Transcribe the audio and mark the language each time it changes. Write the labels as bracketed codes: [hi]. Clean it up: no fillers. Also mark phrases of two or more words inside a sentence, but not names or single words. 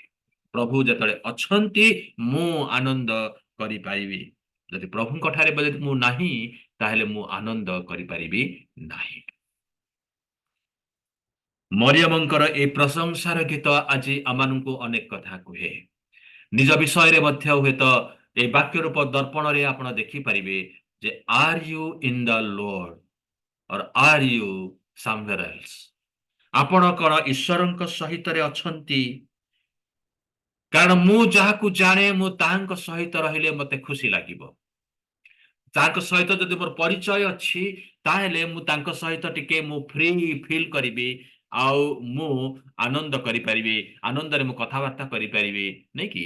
[or] ପ୍ରଭୁ ଯେତେଲେ ଅଛନ୍ତି ମୁଁ ଆନନ୍ଦ କରି ପାରିବି, ଯଦି ପ୍ରଭୁଙ୍କ ଠାରେ ବି ମୁଁ ନାହିଁ ତାହେଲେ ମୁଁ ଆନନ୍ଦ କରି ପାରିବି ନାହିଁ। ମରିୟମଙ୍କର ଏ ପ୍ରଶଂସାର ଗୀତ ଆଜି ଆମମାନଙ୍କୁ ଅନେକ କଥା କୁହେ। ନିଜ ବିଷୟ ରେ ମଧ୍ୟ ହୁଏ ତ ଏ ବାକ୍ୟ ରୂପ ଦର୍ପଣ ରେ ଆପଣ ଦେଖି ପାରିବେ ଯେ [en] are you in the Lord or are you somewhere else. [or] ଆପଣ କେଉଁ ଈଶ୍ୱରଙ୍କ ସହିତ ରେ ଅଛନ୍ତି, କାରଣ ମୁଁ ଯାହାକୁ ଜାଣେ ମୁଁ ତାଙ୍କ ସହିତ ରହିଲେ ମତେ ଖୁସି ଲାଗିବ। ତାଙ୍କ ସହିତ ଯଦି ମୋର ପରିଚୟ ଅଛି ତାହେଲେ ମୁଁ ତାଙ୍କ ସହିତ ଟିକେ ମୁଁ [en] free feel [or] କରିବି, ଆଉ ମୁଁ ଆନନ୍ଦ କରି ପାରିବି, ଆନନ୍ଦ ରେ ମୁଁ କଥାବାର୍ତ୍ତା କରି ପାରିବି, ନୁହେଁ କି।